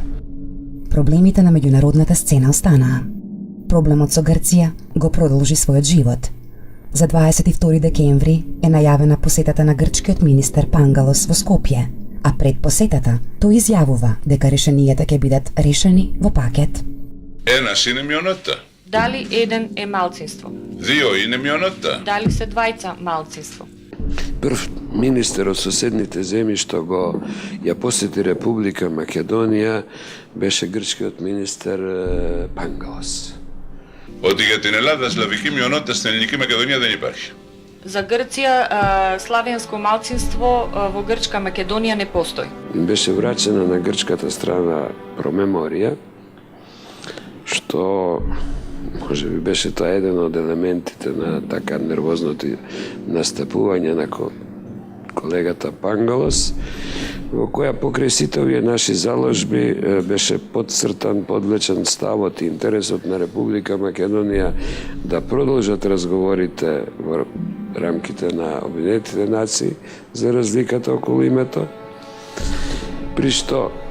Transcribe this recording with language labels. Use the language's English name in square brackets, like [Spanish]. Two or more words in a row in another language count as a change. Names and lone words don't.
[Macedonian] Проблемите на меѓународната сцена останаа. Проблемот со Грција го продолжи својот живот. За 22 декември е најавена посетата на грчкиот министер Пангалос во Скопје, а пред посетата тој изјавува дека решенијата ќе бидат решени во пакет. [Greek] Ένας είναι μειονότητα. [Macedonian] Дали еден е малцинство? [Greek] Δύο είναι μειονότητα. [Macedonian] Дали се двајца малцинство? Прв министер од соседните земји што го ја посети Република Македонија беше грчкиот министер Пангалос. [Greek] Ότι για την Ελλάδα σλαβική μειονότητα στην Ελληνική Μακεδονία δεν υπάρχει. [Macedonian] За Грција славенско малцинство во Грчка Македонија не постои. Беше врачена на грчката страна промеморија, што може би беше тоа еден од елементите на така нервозното настапување на колегата Пангалос, во која покрај сите овие наши заложби беше подцртан, подлечен ставот и интересот на Република Македонија да продолжат разговорите во рамките на Обединетите нации за разликата околу името, при што